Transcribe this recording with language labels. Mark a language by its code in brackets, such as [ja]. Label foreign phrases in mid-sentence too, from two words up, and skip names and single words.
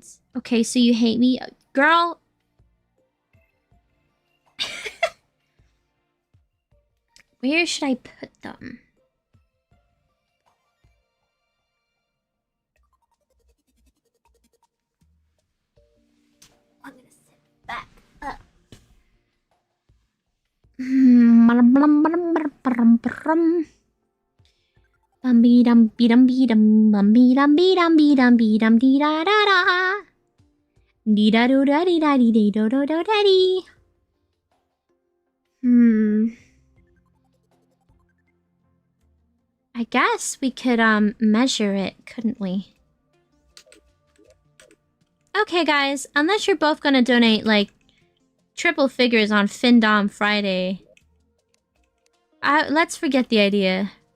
[en] Okay, so you hate me? Girl. Where should I put them? I'm gonna sit back up. Bumby dum be dum be dum bumby dum be dum be dum be dum dee da da da. Dee da do da dee da dee dee do do do da dee. I guess we could measure it, couldn't we? Okay, guys, unless you're both gonna donate like triple figures on Findom Friday, let's forget the idea.